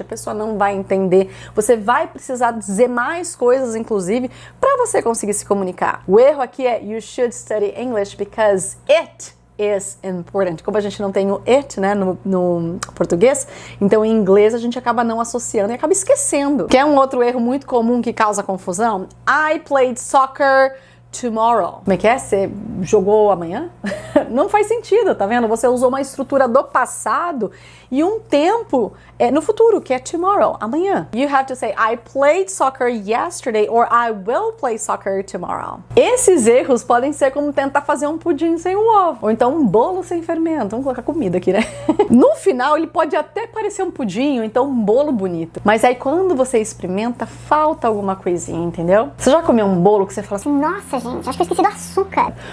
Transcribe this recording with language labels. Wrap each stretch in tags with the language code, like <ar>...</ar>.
<pt>A pessoa não vai entender. Você vai precisar dizer mais coisas, inclusive, para você conseguir se comunicar. O erro aqui é</pt> <en>You should study English because it is important.</en> <pt>Como a gente não tem o it, né, no português, então em inglês a gente acaba não associando e acaba esquecendo. Que é um outro erro muito comum que causa confusão.</pt> <en>I played soccer tomorrow.</en> <pt>Como é que é? Você jogou amanhã? Não faz sentido, tá vendo? Você usou uma estrutura do passado e um tempo no futuro, que é tomorrow, amanhã.</pt> <en>You have to say, I played soccer yesterday or I will play soccer tomorrow.</en> <pt>Esses erros podem ser como tentar fazer um pudim sem um ovo, ou então um bolo sem fermento. Vamos colocar comida aqui, né? No final, ele pode até parecer um pudim, ou então um bolo bonito. Mas aí, quando você experimenta, falta alguma coisinha, entendeu? Você já comeu um bolo que você fala assim, Nossa, gente, acho que eu esqueci do açúcar.</pt>